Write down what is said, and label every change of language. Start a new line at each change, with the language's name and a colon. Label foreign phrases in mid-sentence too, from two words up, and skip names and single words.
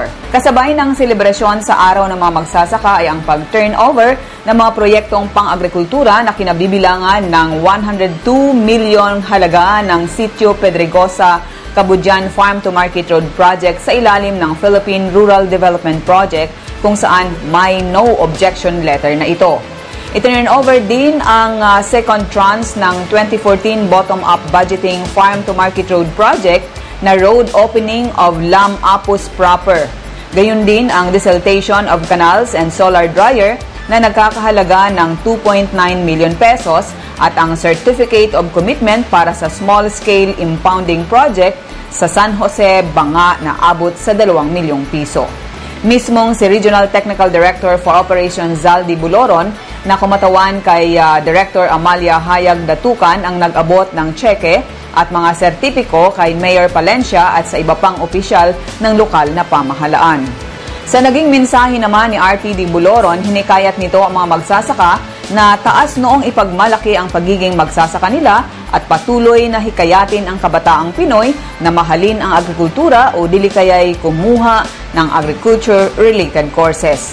Filipino: Kasabay ng selebrasyon sa araw ng mga magsasaka ay ang pag-turnover ng mga proyektong pang-agrikultura na kinabibilangan ng 102 milyon halaga ng Sitio Pedregosa Cabudjan Farm to Market Road Project sa ilalim ng Philippine Rural Development Project kung saan may
English: no objection letter
Filipino: na ito. Iturn over din ang
English: second tranche
Filipino: ng 2014
English: bottom-up budgeting
Filipino: Farm to Market Road Project na
English: road opening of Lam Apus proper.
Filipino: Gayun din ang
English: desiltation of canals and solar dryer
Filipino: na nagkakahalaga ng 2.9
English: million pesos
Filipino: at ang
English: certificate of commitment
Filipino: para sa
English: small-scale impounding project
Filipino: sa San Jose, Banga na abot sa 2 milyong piso. Mismong si Regional Technical Director for Operations Zaldi Buloron na kumatawan kay Director Amalia Hayag Datukan ang nag-abot ng tseke at mga sertipiko kay Mayor Palencia at sa iba pang opisyal ng lokal na pamahalaan. Sa naging mensahe naman ni RTD Buloron, hinikayat nito ang mga magsasaka na taas noong ipagmalaki ang pagiging magsasaka nila at patuloy na hikayatin ang kabataang Pinoy na mahalin ang agrikultura o dili kaya'y kumuha ng
English: agriculture-related courses.